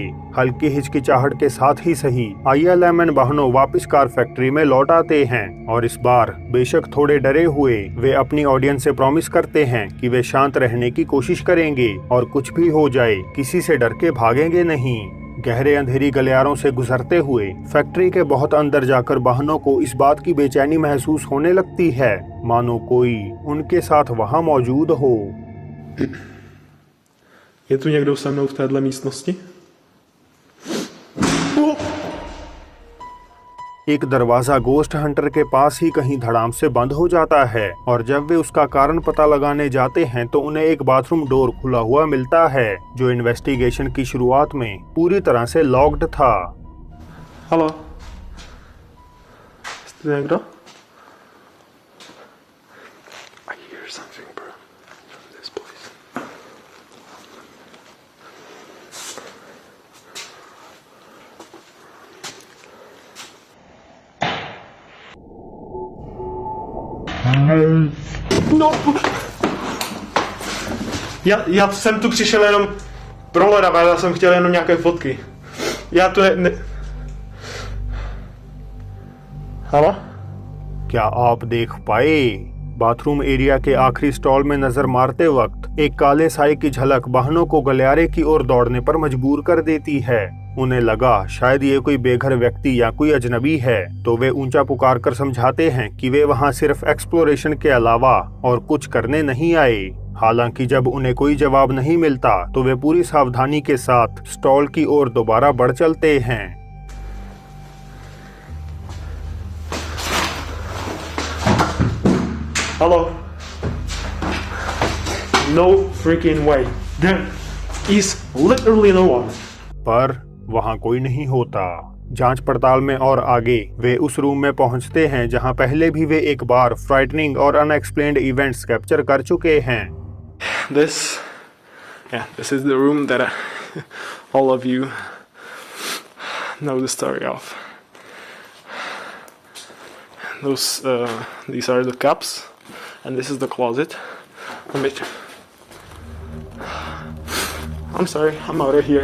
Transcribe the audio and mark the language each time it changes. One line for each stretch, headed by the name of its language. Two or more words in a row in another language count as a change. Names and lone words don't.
Hindi: हल्की हिचकिचाहट के साथ ही सही ILM एंड बहनों वापस
English: car factory
Hindi: में लौट आते हैं और इस बार बेशक थोड़े डरे हुए वे अपनी ऑडियंस से प्रॉमिस करते हैं कि वे शांत रहने की कोशिश करेंगे और कुछ भी हो जाए किसी से डर के भागेंगे नहीं। गहरे अंधेरी गलियारों से गुजरते हुए फैक्ट्री के बहुत अंदर जाकर बहनों को इस बात की बेचैनी महसूस होने लगती है मानो कोई उनके साथ वहां मौजूद हो।
Czech: Je tu někdo se mnou v téhle místnosti?
Hindi: एक दरवाजा
English: ghost hunter
Hindi: के पास ही कहीं धड़ाम से बंद हो जाता है और जब वे उसका कारण पता लगाने जाते हैं तो उन्हें एक
English: bathroom door
Hindi: खुला हुआ मिलता है जो इन्वेस्टिगेशन की शुरुआत में पूरी तरह से लॉक्ड था।
Czech: Halo? Jste tu někdo?
English: I hear something, bro, from this place. No!
Czech: Já jsem tu přišel jenom pro leda, já jsem chtěl jenom nějaké fotky. Já tu ne... Halo?
Hindi: क्या आप देख पाए?
English: bathroom area
Hindi: के आखिरी स्टॉल में नजर मारते वक्त एक काले साए की झलक बहनों को गलियारे की ओर दौड़ने पर मजबूर कर देती है। उन्हें लगा शायद ये कोई बेघर व्यक्ति या कोई अजनबी है, तो वे ऊंचा पुकार कर समझाते हैं कि वे वहां सिर्फ एक्सप्लोरेशन के अलावा और कुछ करने नहीं आए। हालांकि जब उन्हें कोई जवाब नहीं मिलता तो वे पूरी सावधानी के साथ स्टॉल की ओर दोबारा बढ़ चलते हैं।
English: Hello? No freaking way. There is literally no one.
Hindi: पर वहां कोई नहीं होता। जांच पड़ताल में और आगे वे उस रूम में पहुंचते हैं जहां पहले भी वे एक बार फ्राइटनिंग और
English: unexplained events capture
Hindi: कर चुके हैं।
English: This is the room that all of you know the story of. These are the cups, and this is the closet. I'm sorry, I'm out of here.